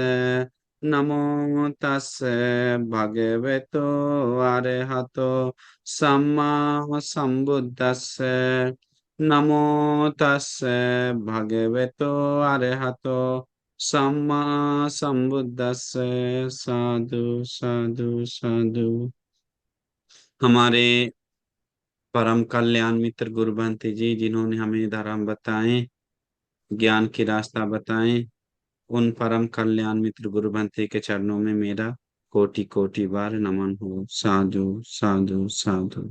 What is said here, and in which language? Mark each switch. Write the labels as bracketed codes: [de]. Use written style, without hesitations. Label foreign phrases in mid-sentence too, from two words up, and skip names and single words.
[pi] नमो तस्से भगवतो अरहतो सम्मा संबुद्दस्से। नमो तस्से भगवतो अरहतो सम्मा संबुद्दस्से। साधु साधु साधु। [hi] हमारे परम कल्याण मित्र गुरु बंती जी, जिन्होंने हमें धर्म बताए, ज्ञान की रास्ता बताए, उन परम कल्याण मित्र गुरु बंती के चरणों में मेरा कोटि कोटि बार नमन हो। [pi] साधु साधु साधु।